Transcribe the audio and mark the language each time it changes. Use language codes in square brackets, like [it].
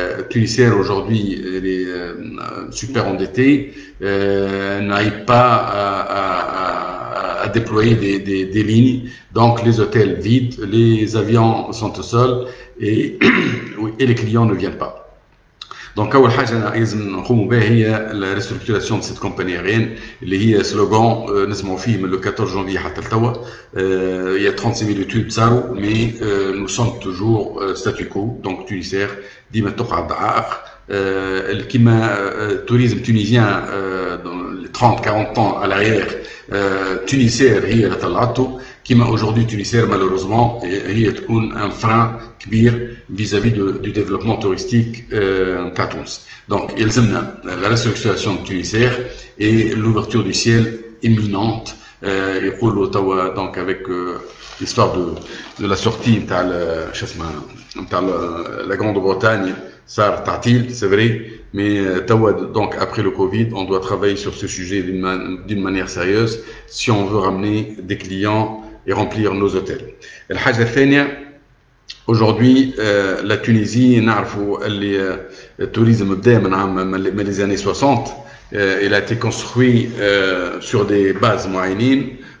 [fr] Tunisair aujourd'hui est super endetté, n'arrive pas à déployer des lignes, donc les hôtels vides, les avions sont au sol et les clients ne viennent pas. [ar] Donc أول حاجة لازم نقوموا بها هي [fr] la restructuration de cette compagnie aérienne [ar] اللي هي slogan نسمعوا فيه من [fr] le 14 janvier [ar] حتى لتوا. [fr] Il y a 36 000 études [ar] صاروا, [fr] mais nous sommes toujours statu quo. [ar] Donc Tunisair ديما تقعد عائق. كيما التوريزم tunisien [fr] dans les 30-40 ans à l'arrière, [ar] Tunisair هي اللي طلعته. [fr] كيما aujourd'hui Tunisair malheureusement [ar] هي تكون [fr] un frein كبير vis-à-vis du développement touristique à Tunis. Donc [ar] يلزمنا [fr] la restructuration de Tunisair et l'ouverture du ciel imminente. [ar] يقولوا توا [fr] donc avec l'histoire de la sortie [ar] نتاع شو اسمها نتاع [fr] la Grande-Bretagne [ar] صار تعطيل, [fr] c'est vrai, mais donc après le Covid, on doit travailler sur ce sujet d'une manière sérieuse si on veut ramener des clients et remplir nos hôtels. [ar] الحاجة الثانية, [fr] aujourd'hui la Tunisie [ar] نعرفوا اللي التوريزم بدا من [fr] les années 60. Il a été construit sur des bases [ar] معينين.